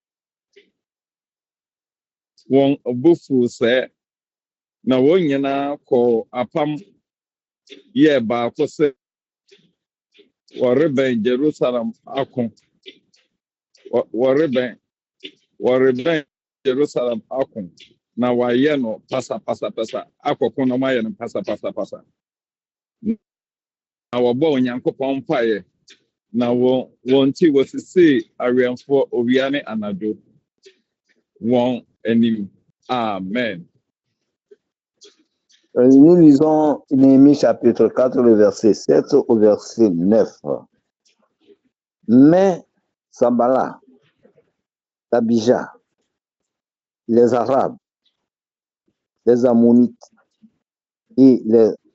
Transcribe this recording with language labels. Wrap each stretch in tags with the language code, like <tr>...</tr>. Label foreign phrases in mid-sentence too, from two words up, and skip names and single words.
<ak>wɔn abufuw sɛ na wɔn nyinaa kɔɔ apam yɛɛ baako sɛ wɔrebɛn Jerusalem ako wɔrebɛn Jerusalem ako na wɔayɛ no pasapasapasa akɔko na wɔayɛ no pasapasapasa na wɔbɔ Onyankopɔn mpaeɛ na wɔn ti wɔsisii awɛmfoɔ owia ne anadwo wɔn anim. Amen.</ak> <fr>Nous lisons Néhémie chapitre 4, le verset 7 au verset 9. Mais Sambala, Tabija, les Arabes, les Ammonites et les</fr>